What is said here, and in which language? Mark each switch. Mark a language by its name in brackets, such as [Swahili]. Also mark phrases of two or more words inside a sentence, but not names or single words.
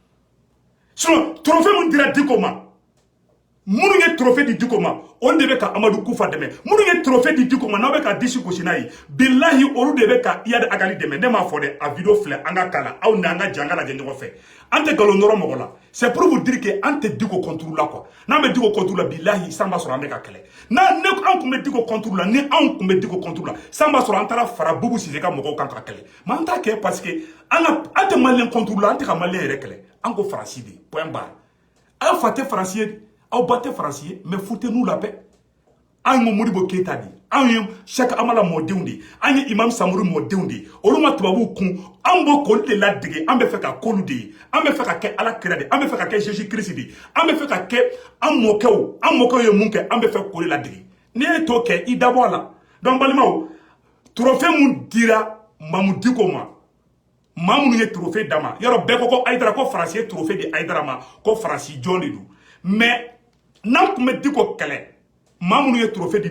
[Bambara] sinon trophée mun dira Diko ma minnu ye trophée di Diko ma olu de bɛ ka Amadu Kufa dɛmɛ minnu ye trophée di Diko ma n'aw bɛ ka disi gosi n'a ye bilahi olu de bɛ ka Iyad Agali dɛmɛ ne m'a fɔ dɛ a video filɛ an ka kala aw ni an ka jɛ an ka lajɛ ɲɔgɔn fɛ an tɛ nkalon nɔrɔ mɔgɔ la [French] c'est pour vous dire que [Bambara] an tɛ Diko [French] contre la quoi [Bambara] n'an bɛ Diko [French] contre la [Bambara] bilahi san b'a sɔrɔ an bɛ ka kɛlɛ an kun bɛ Diko [French] contre la [Bambara] ni anw kun bɛ Diko [French] contre la [Bambara] san b'a sɔrɔ an taara fara Bubu Sise ka mɔgɔw kan ka kɛlɛ mais an t'a kɛ [French] parce que [Bambara] an tɛ maliyɛn [French] contre la [Bambara] an tɛ ka maliyɛn yɛrɛ kɛlɛ an ko Faransi de [French] point barre [Bambara] aw fa tɛ Faransi ye aw ba tɛ Faransi ye [French] mais foutez-nous la paix [Bambara] an ye Modibo Keyita di an ye Cheikh Amala mɔdenw de an ye Imam Samori mɔdenw de olu ma tubabuw kun an b'o k'olu de ladege an bɛ fɛ ka k'olu de ye an bɛ fɛ ka kɛ Ala kira de an bɛ fɛ ka kɛ Jésus Christ de an bɛ fɛ ka kɛ an mɔkɛw ye mun kɛ an bɛ fɛ k'o de ladege n'i ye t'o kɛ i dabɔ a la donc balimaw trophée mun dira Mamu Diko ma maa minnu ye trophée d'a ma yɔrɔ bɛɛ ko Ayidara ko Faransi ye trophée di Ayidara ma ko Faransi jɔn de don mais n'an kun bɛ Diko kɛlɛ maa minnu ye trophée di